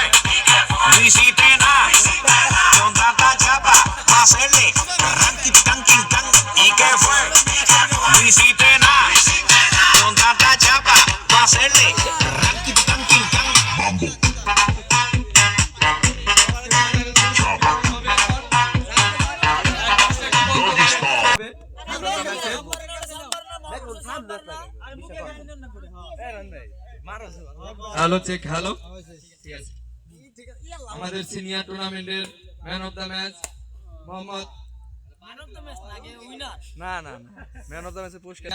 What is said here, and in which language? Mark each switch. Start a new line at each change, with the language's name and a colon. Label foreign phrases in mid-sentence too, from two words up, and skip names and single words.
Spanish: No hiciste nada con tanta chapa para hacerle ranking, ranking, ranking. ¿Y qué fue? No hiciste nada con tanta chapa para hacerle ranking, ranking, ranking. Mambo. Chapa.
English: Doggy style. hello check hello.
Bangla: আমাদের সিনিয়র টুর্নামেন্টের
English: man of the match
Bangla: মোহাম্মদ
English: man of the match-er
Bangla: পুরস্কার